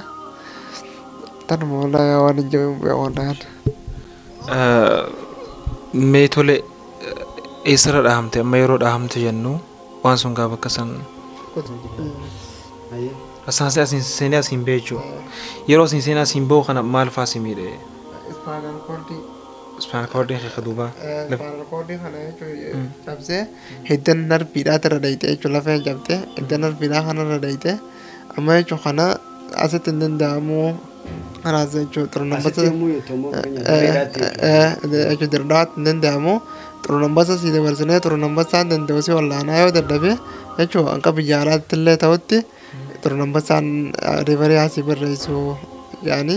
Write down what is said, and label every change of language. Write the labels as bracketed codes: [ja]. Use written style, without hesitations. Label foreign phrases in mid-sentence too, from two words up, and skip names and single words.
[om] Tanuma walaa waan hin jiru beekoodhaan. Mee tole eessarra dhahamte amma yeroo dhahamte jennu waan sun gaafa akka san asaansi asiin seenee asiin bee jechuudha. Yeroo asiin seenee asiin bahu kana maal fa'aa si miidhe? [en] Spinal cord. Spinal cord [om] keessa duuba. [en] Spinal cord [om] kana jechuun cabsee hiddan narbiidhaa irra dhayite jechuun lafeen cabte hiddan narbiidhaa kana irra dhayite amma jechuun kana asitti hin danda'amu kanaas jechuun xurunambasa jechuun dirdaat hin danda'amu xurunambasa si dabarsinee xurunambasaan danda'u si wallaanaa yoo dadhabe jechuun hanqa biyya alaatti illee ta'utti xurunambasaan riivarii asii barreessu yaani.